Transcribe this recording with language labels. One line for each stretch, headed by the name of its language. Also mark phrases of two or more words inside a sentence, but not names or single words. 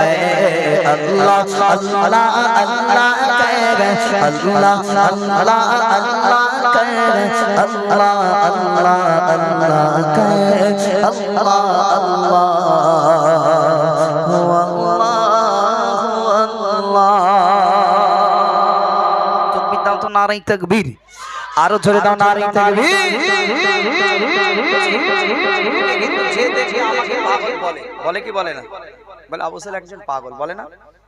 Urdu: بے اللہ اللہ اللہ کرے اللہ اللہ اللہ کرے اللہ اللہ اللہ کرے اللہ اللہ اللہ
Bangla: দাও তো নারাই তাকবীর, আরো জোরে দাও নারাই তাকবীর। কিন্তু যে দেখে আমাকে পাগল বলে, বলে কি বলে না? বলে আবু সাহেব একজন পাগল, বলে না?